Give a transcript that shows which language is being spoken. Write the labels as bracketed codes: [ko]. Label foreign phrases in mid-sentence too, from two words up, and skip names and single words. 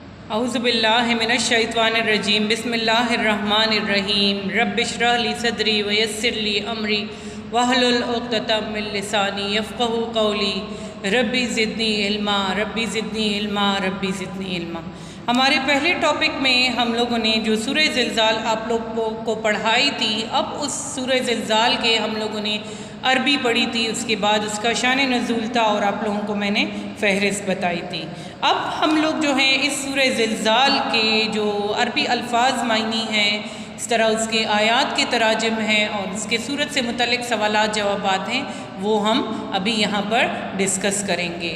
[ar] أعوذ بالله من الشيطان الرجيم بسم الله الرحمن الرحيم رب اشرح لي صدري ويسر لي أمري واحلل عقدة من لساني يفقهوا قولي رب زدني علما رب زدني علما رب زدني علما. [ur] ہمارے پہلے ٹاپک میں ہم لوگوں نے جو سورہ زلزال آپ لوگوں کو پڑھائی تھی، اب اس سورہ زلزال کے ہم لوگوں نے عربی پڑھی تھی، اس کے بعد اس کا شان نزول تھا اور آپ لوگوں کو میں نے فہرست بتائی تھی. اب ہم لوگ جو ہیں اس سورہ زلزال کے جو عربی الفاظ معانی ہیں، اس طرح اس کے آیات کے تراجم ہیں اور اس کے سورت سے متعلق سوالات جوابات ہیں، وہ ہم ابھی یہاں پر ڈسکس کریں گے.